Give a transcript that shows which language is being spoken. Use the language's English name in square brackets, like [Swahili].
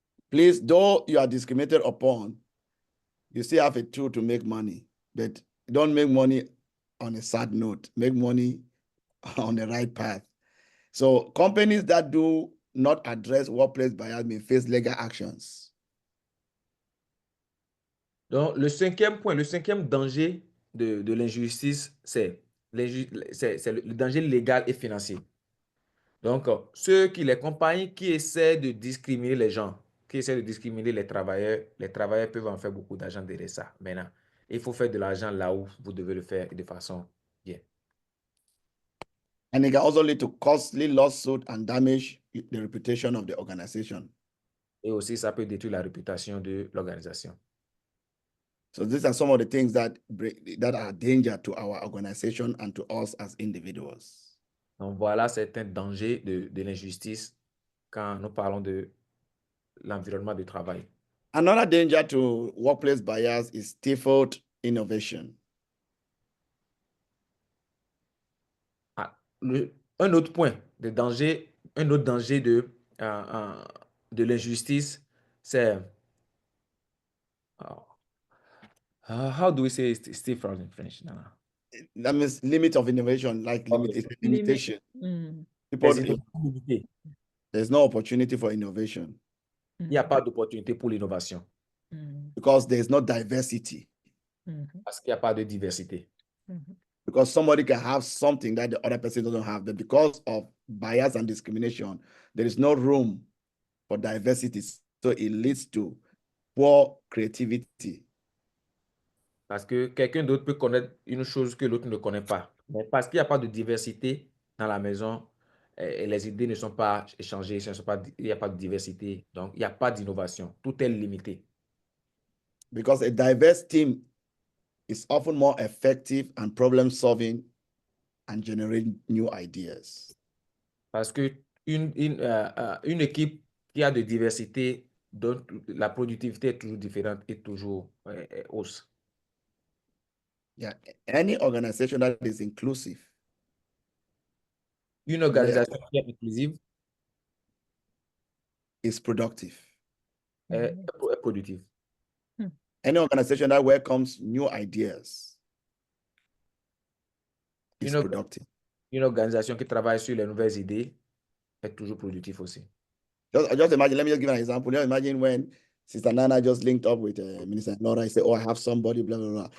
[English] Please, though you are discriminated upon, you still have a tool to make money, but don't make money on a sad note. Make money on the right path. So companies that do not address workplace bias may face legal actions. [French] Donc, le cinquième point, le cinquième danger de l'injustice, c'est le danger légal et financier. Donc, les compagnies qui essaient de discriminer les gens, qui essaient de discriminer les travailleurs peuvent en faire beaucoup d'argent derrière ça. Maintenant, il faut faire de l'argent là où vous devez le faire de façon bien. [English] And it can also lead to costly lawsuit and damage the reputation of the organization. [French] Et aussi, ça peut détruire la réputation de l'organisation. [English] So these are some of the things that are a danger to our organization and to us as individuals. [French] Donc, voilà certains dangers de l'injustice quand nous parlons de l'environnement de travail. [English] Another danger to workplace bias is stifled innovation. [French] Un autre point de danger, un autre danger de l'injustice, c'est [English] how do we say stifle in French? No. That means limit of innovation, like limitation. People, there's no opportunity for innovation. [French] Il n'y a pas d'opportunité pour l'innovation. [English] Because there's no diversity. [French] Parce qu'il n'y a pas de diversité. [English] Because somebody can have something that the other person doesn't have, but because of bias and discrimination, there is no room for diversity. So it leads to poor creativity. [French] Parce que quelqu'un d'autre peut connaître une chose que l'autre ne connaît pas. Mais parce qu'il n'y a pas de diversité dans la maison, les idées ne sont pas échangées, il n'y a pas de diversité, donc il n'y a pas d'innovation. Tout est limité. [English] Because a diverse team is often more effective and problem-solving and generating new ideas. [French] Parce que une équipe qui a de diversité, donc la productivité est toujours différente et toujours hausse. [English] Yeah, any organization that is inclusive. [French] Une organisation qui est inclusive [English] is productive. [French] Est productive. [English] Any organization that welcomes new ideas is productive. [French] Une organisation qui travaille sur les nouvelles idées est toujours productive aussi. [English] Just imagine, let me just give an example. Just imagine when Sister Nana just linked up with Minister Laura. He said, oh, I have somebody, blah, blah, blah.